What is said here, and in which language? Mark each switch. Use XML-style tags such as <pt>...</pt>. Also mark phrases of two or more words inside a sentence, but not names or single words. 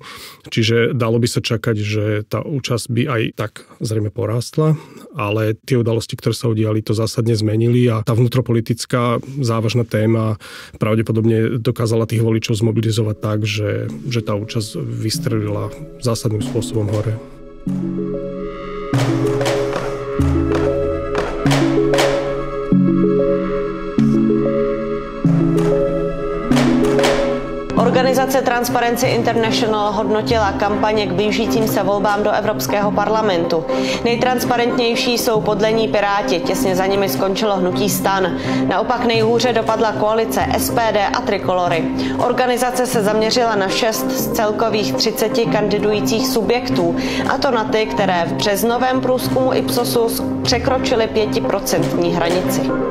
<sk>Čiže dalo by sa čakať, že tá účasť by aj tak zrejme porástla, ale tie udalosti, ktoré sa udiali, to zásadne zmenili a tá vnútropolitická závažná téma pravdepodobne dokázala tých voličov zmobilizovať tak, že tá účasť vystrelila zásadným spôsobom hore.</sk> <cs>Organizace Transparency International hodnotila kampaně k blížícím se volbám do Evropského parlamentu. Nejtransparentnější jsou podle ní Piráti, těsně za nimi skončilo hnutí STAN. Naopak nejhůře dopadla koalice SPD a Trikolory. Organizace se zaměřila na 6 z celkových 30 kandidujících subjektů, a to na ty, které v březnovém průzkumu Ipsosu překročily 5% hranici.</cs>